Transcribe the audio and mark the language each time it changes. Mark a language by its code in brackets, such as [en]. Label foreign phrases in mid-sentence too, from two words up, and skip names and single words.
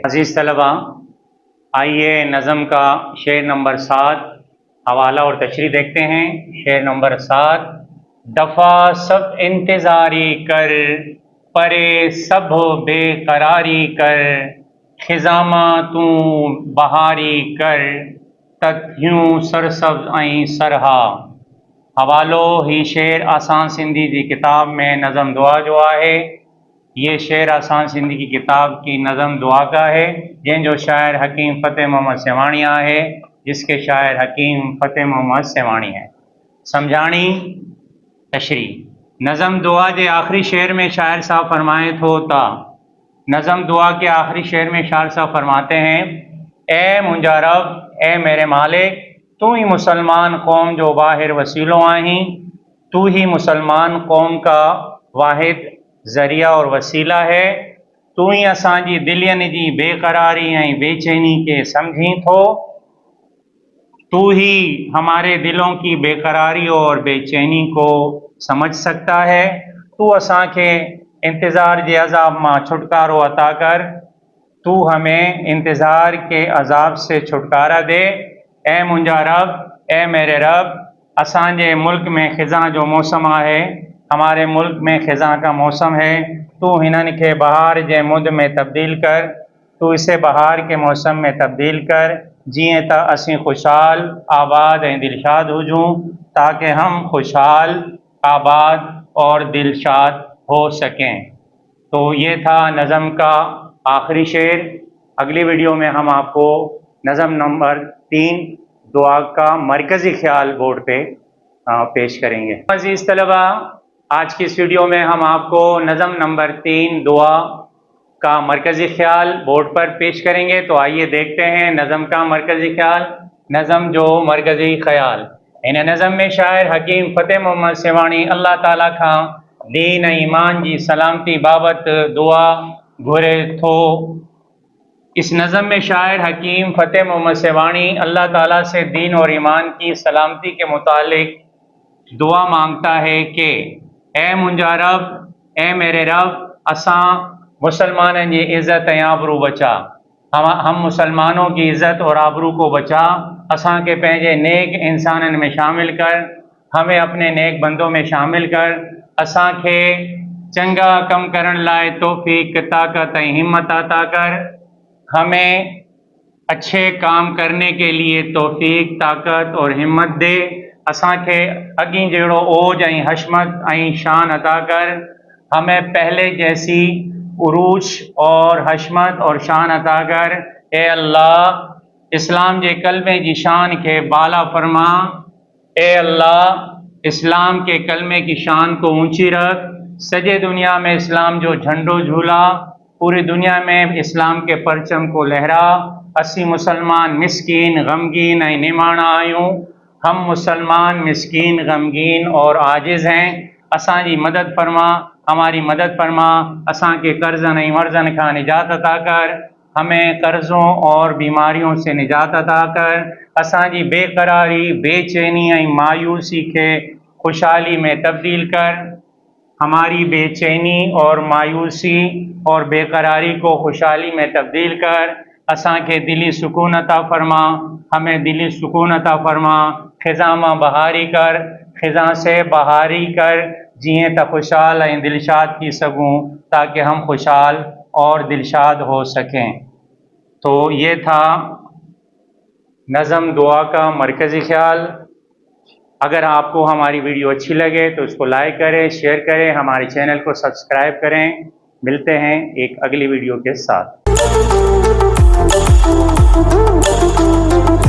[ur] عزیز طلبہ، آئیے نظم کا شعر نمبر 7 حوالہ اور تشریح دیکھتے ہیں. [sd] शेर नंबर 7, दफ़ा सब इंतज़ारी कर, परे सब बेकरारी कर, खिज़ामा तू बहारी कर, तथ्यूं सरसब्ज़ ऐं सरहा। हवालो ही शेर आसान सिंधी जी किताब में नज़म दुआ जो है, [ur] یہ شعر آسان سندھی کی کتاب کی نظم دعا کا ہے, [sd] जंहिंजो शायर हकीम फ़तेह मोहम्मद सेवाणी है, [ur] جس کے شاعر حکیم فتح محمد سیوانی ہے. [sd] समझाणी तशरीह। [ur] نظم دعا کے آخری شعر میں [sd] शायर साहब फरमाए थो ता, नज़म दुआ के आखिरी शेर में [ur] شاعر صاحب فرماتے ہیں, [sd] ए मुंहिंजा रब, [ur] اے میرے مالک, [sd] तू ही मुसलमान कौम जो वाहिद वसीलो आहीं, [ur] تو ہی مسلمان قوم کا واحد ذریعہ اور وسیلہ ہے, [sd] तू ही असांजी दिलियन जी बेकरारी ऐं बेचैनी के समझी थो, [ur] تو ہی ہمارے دلوں کی بے قراری اور بے چینی کو سمجھ سکتا ہے. [sd] तू असांखे इंतज़ार के अज़ाब मां छुटकारो अता कर, [ur] تو ہمیں انتظار کے عذاب سے چھٹکارا دے. [sd] ए मुंहिंजा रब, [ur] اے میرے رب, [sd] असांजे मुल्क में ख़िज़ां जो मौसम है, [ur] ہمارے ملک میں خزاں کا موسم ہے, [sd] तू हिनन के बहार जे मुद में तब्दील कर, [ur] تو اسے بہار کے موسم میں تبدیل کر, [sd] जीअं त असीं खुशहाल आबाद ऐं दिलशाद हुजूं, [ur] تاکہ ہم خوشحال آباد اور دلشاد ہو سکیں. تو یہ تھا نظم کا آخری شعر. اگلی ویڈیو میں ہم آپ کو نظم نمبر 3 دعا کا مرکزی خیال بورڈ پہ پیش کریں گے. عزیز طلبہ، آج کی اس ویڈیو میں ہم آپ کو نظم نمبر 3 دعا کا مرکزی خیال بورڈ پر پیش کریں گے. تو آئیے دیکھتے ہیں نظم کا مرکزی خیال. [sd] नज़म जो मरकज़ी ख्याल, इन नज़म में शायर हकीम फ़तेह मोहम्मद सेवाणी अल्लाह ताला खां दीन ऐं ईमान जी सलामती बाबत दुआ घुरे थो। [ur] اس نظم میں شاعر حکیم فتح محمد سیوانی اللہ تعالیٰ سے دین اور ایمان کی سلامتی کے متعلق دعا مانگتا ہے کہ [sd] ए मुंहिंजा रब, [ur] اے میرے رب, [sd] असां मुसलमाननि जी इज़्ज़त ऐं आबरू बचा, [ur] ہم مسلمانوں کی عزت اور آبرو کو بچا, [sd] असां के पंहिंजे नेक इंसानन में शामिल कर, [ur] ہمیں اپنے نیک بندوں میں شامل کر, [sd] असां के चंगा कम करण लाए तौफीक ताकत ऐं हिम्मत अता कर, [ur] ہمیں اچھے کام کرنے کے لیے توفیق طاقت اور ہمت دے, [sd] असां के अगी जहिड़ो ओज ऐं हशमत ऐं शान अता कर, [ur] ہمیں پہلے جیسی عروج اور حشمت اور شان عطا کر. اے اللہ، اسلام کے کلمے کی شان کے بالا فرما، اے اللہ، اسلام کے کلمے کی شان کو اونچی رکھ, [sd] सजे दुनिया में इस्लाम जो झंडो झूला, [ur] پوری دنیا میں اسلام کے پرچم کو لہرا. [sd] असी मुसलमान मिस्कीन गमगीन ऐं निमाणा आयूं, [ur] ہم مسلمان مسکین غمگین اور عاجز ہیں, [sd] असांजी मदद फरमा, [ur] ہماری مدد فرما, [sd] असां के कर्ज़न ऐं मर्ज़न खां निजात अता कर, [ur] ہمیں قرضوں اور بیماریوں سے نجات عطا کر, [sd] असांजी बेकरारी बेचैनी ऐं मायूसी के खुशहाली में तब्दील कर, [ur] ہماری بے چینی اور مایوسی اور بے قراری کو خوشحالی میں تبدیل کر, [sd] असां के दिली सुकून अता फरमा, [ur] ہمیں دلی سکون عطا فرما, [sd] ख़िज़ां मां बहारी कर, [ur] خزاں سے بہاری کر, [sd] जीअं त खुशहाल ऐं दिलशाद थी सघूं, [ur] تاکہ ہم خوشحال اور دلشاد ہو سکیں. تو یہ تھا نظم دعا کا مرکزی خیال. اگر آپ کو ہماری ویڈیو اچھی لگے تو اس کو لائک کریں، شیئر کریں، ہمارے چینل کو سبسکرائب کریں۔ ملتے ہیں ایک اگلی ویڈیو کے ساتھ۔